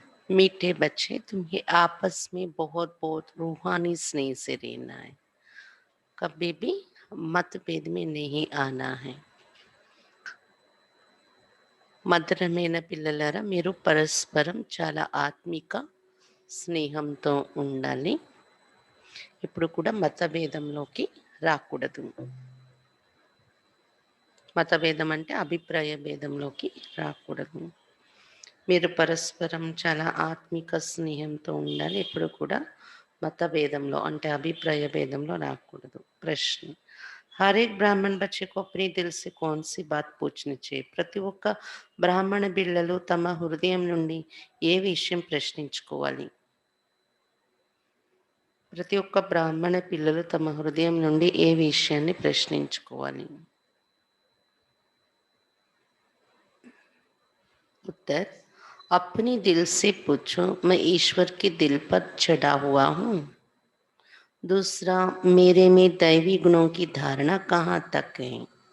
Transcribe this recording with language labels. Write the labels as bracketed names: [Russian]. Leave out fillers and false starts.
[Hindi] मीठे बच्चे, तुम्हें आपस में बहुत बहुत रूहानी स्नेह से रहना है. कभी भी मतभेद में नहीं आना है. [Telugu] మధురమైన పిల్లలారా, మీరు పరస్పరం చాలా ఆత్మిక స్నేహంతో ఉండాలి. ఇప్పుడు కూడా మతభేదంలోకి రాకూడదు. మతభేదం అంటే అభిప్రాయ భేదంలోకి రాకూడదు. మీరు పరస్పరం చాలా ఆత్మిక స్నేహంతో ఉండాలి. ఎప్పుడు కూడా మతభేదంలో అంటే అభిప్రాయ భేదంలో రాకూడదు. [Hindi] ప్రశ్న: हर एक ब्राह्मण बच्चे को अपने दिल से कौन सी बात पूछनी चाहिए? [Telugu] ప్రతి ఒక్క బ్రాహ్మణ బిళ్ళలు తమ హృదయం నుండి ఏ విషయం ప్రశ్నించుకోవాలి? ప్రతి ఒక్క బ్రాహ్మణ పిల్లలు తమ హృదయం నుండి ఏ విషయాన్ని ప్రశ్నించుకోవాలి? [Hindi] उत्तर: अपने दिल से पूछो, मैं ईश्वर के दिल पर चढ़ा हुआ हूँ. दूसरा, मेरे में दैवी गुणों की धारणा कहाँ तक है?